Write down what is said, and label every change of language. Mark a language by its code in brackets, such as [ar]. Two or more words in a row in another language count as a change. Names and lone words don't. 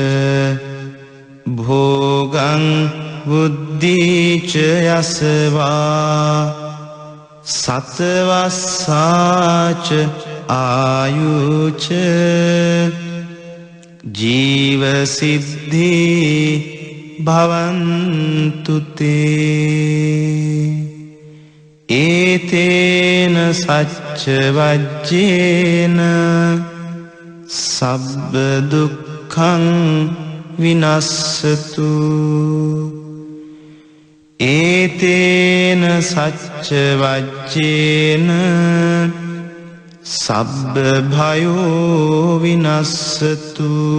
[pi] භෝගං බුද්ධිච යසවා සතවස්සාච ආයුච ජීව සිද්ධි භවන්තු තේ ඒතේන සච්ච වජ්ජේන සබ්බ දුක්ඛං විනස්සතු ඒතේන සච්ච වජ්ජේන සබ්බ භයෝ විනස්සතු